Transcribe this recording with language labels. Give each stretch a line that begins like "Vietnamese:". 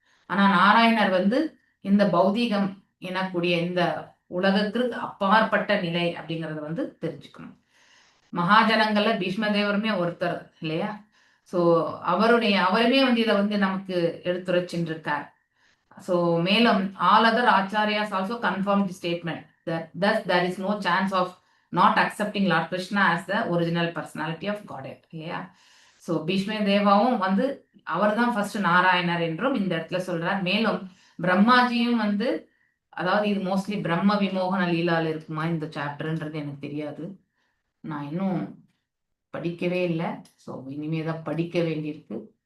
Tamil: ஆனா நாராயணர் வந்து இந்த பௌதீகம் எனக்கூடிய இந்த உலகத்திற்கு அப்பாற்பட்ட நிலை அப்படிங்கறத வந்து தெரிஞ்சுக்கணும். மகாஜனங்கள்ல பீஷ்மதேவருமே ஒருத்தர் இல்லையா? சோ அவருமே வந்து இதை வந்து நமக்கு எடுத்துரைச்சிருக்கார்.
English: So
Tamil: மேலும்
English: all other acharyas also confirmed the statement that thus there is no chance of not accepting Lord Krishna as the original personality of Godhead.
Tamil: இல்லையா? ஸோ பீஷ்ம தேவாவும் வந்து அவர் தான் ஃபர்ஸ்ட் நாராயணர் என்றும் இந்த இடத்துல சொல்றார். மேலும் பிரம்மாஜியும் வந்து, அதாவது இது மோஸ்ட்லி பிரம்ம விமோகன லீலால இருக்குமா இந்த சாப்டர்ன்றது எனக்கு தெரியாது. நான் இன்னும் படிக்கவே இல்லை. ஸோ இனிமேதான் படிக்க வேண்டியிருக்கு.